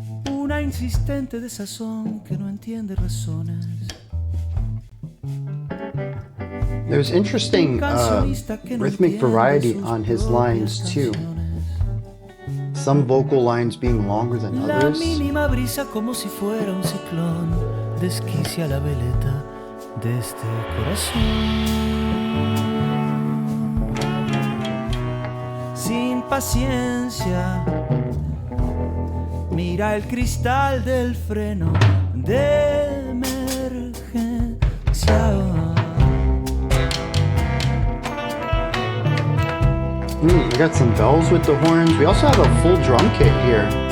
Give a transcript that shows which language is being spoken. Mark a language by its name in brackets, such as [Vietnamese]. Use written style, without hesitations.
[Spanish] Una insistente desazón que no entiende razones. [English] There's interesting rhythmic variety on his lines too. Some vocal lines being longer than others. [Spanish] La mínima brisa como si fuera un ciclón desquicia la veleta de este corazón. Sin paciencia, mira el cristal del freno de emergencia. [English] We got some bells with the horns. We also have a full drum kit here.